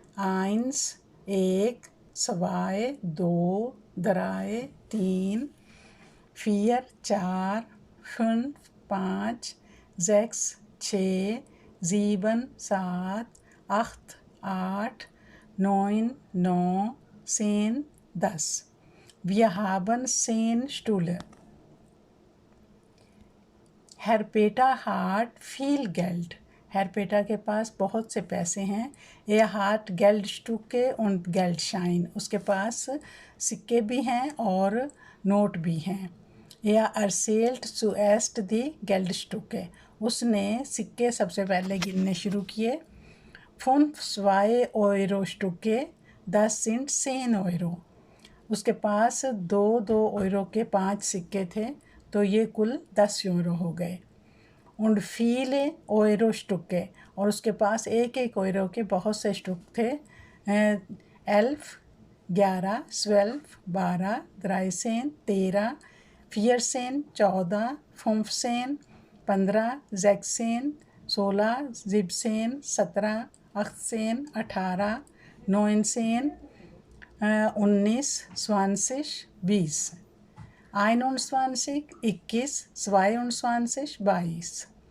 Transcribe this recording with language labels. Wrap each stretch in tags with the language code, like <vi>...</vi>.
<de>Eins,</de> <hi>एक,</hi> <de>zwei,</de> <hi>दो,</hi> <de>drei,</de> <hi>तीन,</hi> <de>vier,</de> <hi>चार,</hi> <de>fünf,</de> <hi>पाँच,</hi> <de>sechs,</de> <hi>छः,</hi> <de>sieben,</de> <hi>सात,</hi> <de>acht,</de> <hi>आठ,</hi> <de>neun,</de> <hi>नौ,</hi> <de>10, 10। Wir haben 10 Stühle. Herr Peter hat viel Geld.</de> <hi>Herr Peter के पास बहुत से पैसे हैं।</hi> <de>Er hat Geldstücke und Geldschein,</de> <hi>उसके पास सिक्के भी हैं और नोट भी हैं।</hi> <de>Er erzählt zuerst die Geldstücke,</de> <hi>उसने सिक्के सबसे पहले गिनने शुरू किए।</hi> <de>5 2-Euro-Stücke, das sind 10 Euro।</de> <hi>उसके पास 2 यूरो के 5 सिक्के थे, तो ये कुल 10 यूरो हो गए।</hi> <de>und viele Euro-Stücke,</de> <hi>और उसके पास एक यूरो के बहुत से स्टुक थे। 11, 11, 12, 12, 13, 13, 14, 14, 15, 15, 16, 16, 17, 17, 18, 18, 19, 19, 20, 20, 21, 21, 22, 22।</hi>